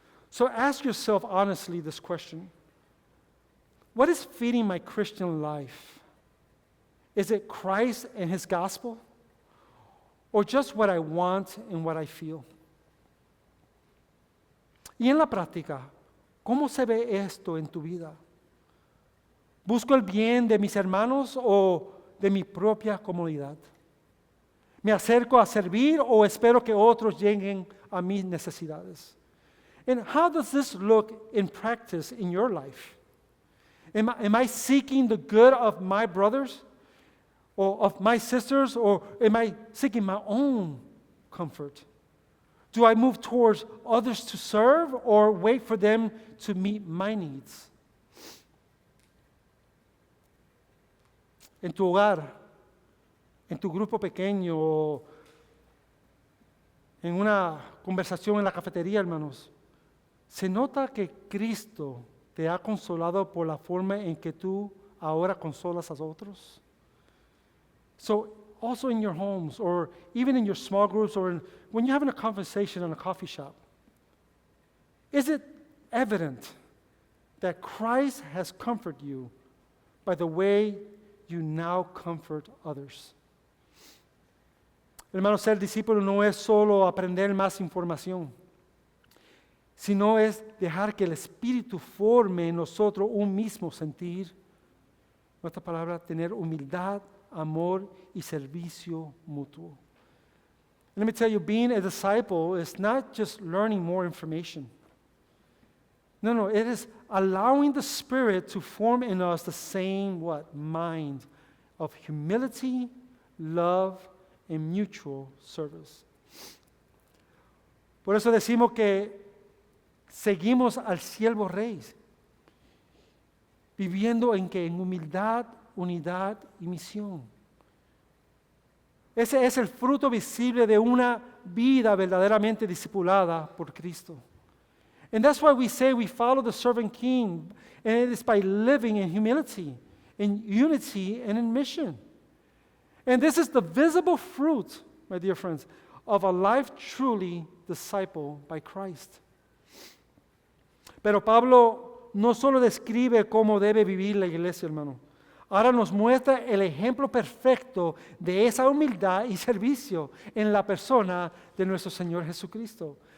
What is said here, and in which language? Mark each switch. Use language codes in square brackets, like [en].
[en] So ask yourself honestly this question. What is feeding my Christian life? Is it Christ and His gospel? Or just what I want and what I feel? [es] Y en la práctica, ¿cómo se ve esto en tu vida? ¿Busco el bien de mis hermanos o de mi propia comodidad? ¿Me acerco a servir o espero que otros lleguen a mis necesidades? [en] And how does this look in practice in your life? Am I seeking the good of my brothers or of my sisters, or am I seeking my own comfort? Do I move towards others to serve or wait for them to meet my needs? [es] En tu hogar, en tu grupo pequeño, o en una conversación en la cafetería, hermanos, ¿se nota que Cristo te ha consolado por la forma en que tú ahora consolas a otros? [en] So, also in your homes, or even in your small groups, or when you're having a conversation in a coffee shop, is it evident that Christ has comforted you by the way you now comfort others? [es] Hermano, ser discípulo no es solo aprender más información, sino es dejar que el Espíritu forme en nosotros un mismo sentir. En otra palabra, tener humildad, amor y servicio mutuo. [en] Let me tell you, being a disciple is not just learning more information. No, it is allowing the Spirit to form in us the same mind of humility, love, and mutual service. [es] Por eso decimos que seguimos al siervo rey, viviendo en humildad, unidad y misión. Ese es el fruto visible de una vida verdaderamente discipulada por Cristo. [en] And that's why we say we follow the servant king, and it is by living in humility, in unity, and in mission. And this is the visible fruit, my dear friends, of a life truly discipled by Christ. [es] Pero Pablo no solo describe cómo debe vivir la iglesia, hermano. Ahora nos muestra el ejemplo perfecto de esa humildad y servicio en la persona de nuestro Señor Jesucristo.